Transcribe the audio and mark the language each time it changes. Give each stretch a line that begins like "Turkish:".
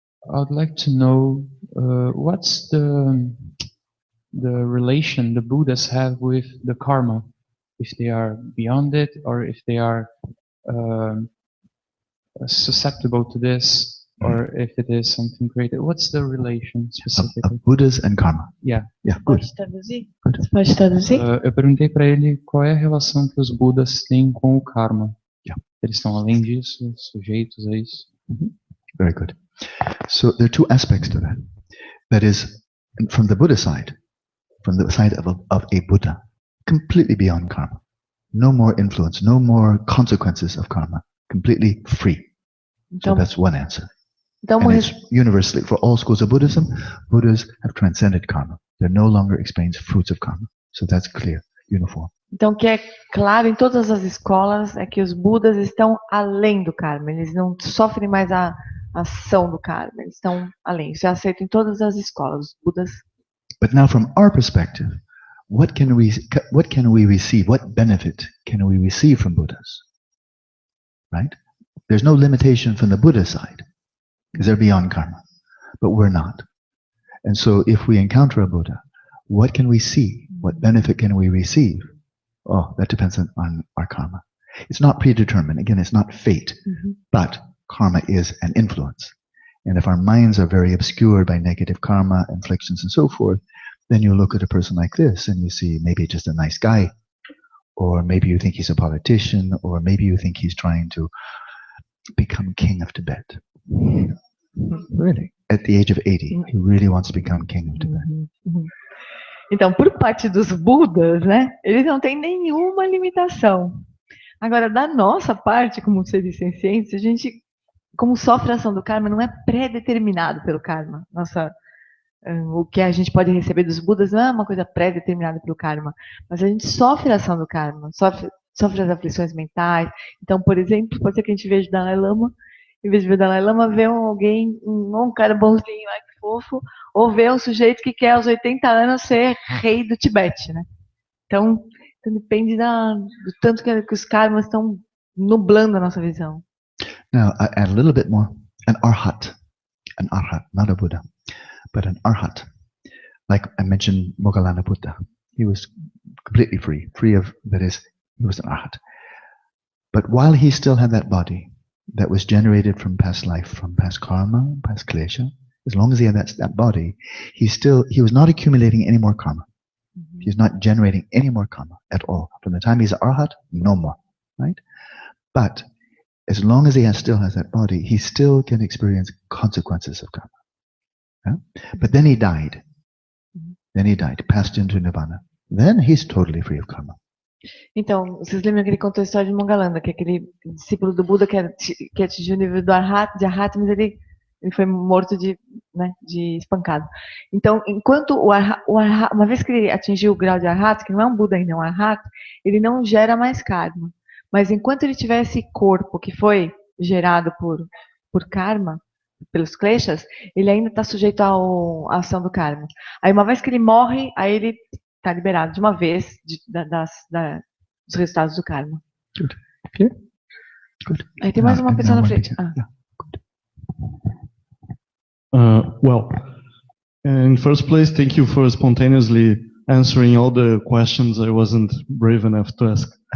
English: I'd like to know what's the relation the Buddhas have with the karma, if they are beyond it or if they are susceptible to this, or if it is something greater. What's the relation specifically? Of Buddhas and karma. Yeah. Good.
Portuguese: Pode traduzir? Eu perguntei para ele qual é a relação que os Budas têm com o karma.
English: Yeah.
Portuguese: Eles estão além disso, sujeitos a isso.
English: Very good. So there are two aspects to that. That is, from the Buddha side, from the side of a Buddha, completely beyond karma. No more influence, no more consequences of karma. Completely free. So
Portuguese: Então,
English: that's one answer.
Portuguese: então
English: And it's universally, for all schools of Buddhism, Buddhas have transcended karma. They're no longer experiencing fruits of karma. So that's clear, uniform.
Portuguese: Então, o que é claro em todas as escolas é que os Budas estão além do karma. Eles não sofrem mais a ação do karma. Eles estão além. Isso é aceito em todas as escolas. Os Budas.
English: But now, from our perspective, what can we receive? What benefit can we receive from Buddhas? Right? There's no limitation from the Buddha side, because they're beyond karma. But we're not. And so, if we encounter a Buddha, what can we see? What benefit can we receive? Oh, that depends on our karma. It's not predetermined. Again, it's not fate. But karma is an influence. And if our minds are very obscured by negative karma, inflictions, and so forth, then you look at a person like this and you see maybe just a nice guy, or maybe you think he's a politician, or maybe you think he's trying to become king of Tibet. Really? At the age of 80, he really wants to become king of Tibet.
Portuguese: Então, por parte dos Budas, né, eles não têm nenhuma limitação. Agora, da nossa parte, como seres sencientes, a gente, como sofre a ação do karma, não é pré-determinado pelo karma. O que a gente pode receber dos Budas não é uma coisa pré-determinada pelo karma, mas a gente sofre a ação do karma, sofre as aflições mentais. Então, por exemplo, pode ser que a gente veja o Dalai Lama, em vez de ver o Dalai Lama, vê um cara bonzinho, ai que fofo, ou vê um sujeito que quer aos 80 anos ser rei do Tibete, né? Então depende do tanto que os karmas estão nublando a nossa visão.
English: Now, I add a little bit more. An arhat, not a Buddha, but an arhat. Like I mentioned, Moggallana Buddha. He was completely free of, that is, he was an arhat. But while he still had that body that was generated from past life, from past karma, past klesha, as long as he had that body, he was not accumulating any more karma. He's not generating any more karma at all. From the time he's an arhat, no more, right? But as long as he still has that body, he still can experience consequences of karma. Yeah? But then he died. Passed into nirvana. Then he's totally free of karma.
Portuguese: Então, vocês lembram que ele contou a história de Moggallana, que é aquele discípulo do Buda que atingiu o nível do arhat, mas ele foi morto de espancado. Então, enquanto o arhat, uma vez que ele atingiu o grau de arhat, que não é um Buda ainda, é um arhat, ele não gera mais karma. Mas enquanto ele tiver esse corpo que foi gerado por karma, pelos kleshas, ele ainda está sujeito à ação do karma. Aí uma vez que ele morre, aí ele está liberado de uma vez dos resultados do karma.
English: Good. Okay. Good.
Portuguese: Aí tem mais uma pessoa na frente.
English: Well, in first place, thank you for spontaneously answering all the questions I wasn't brave enough to ask.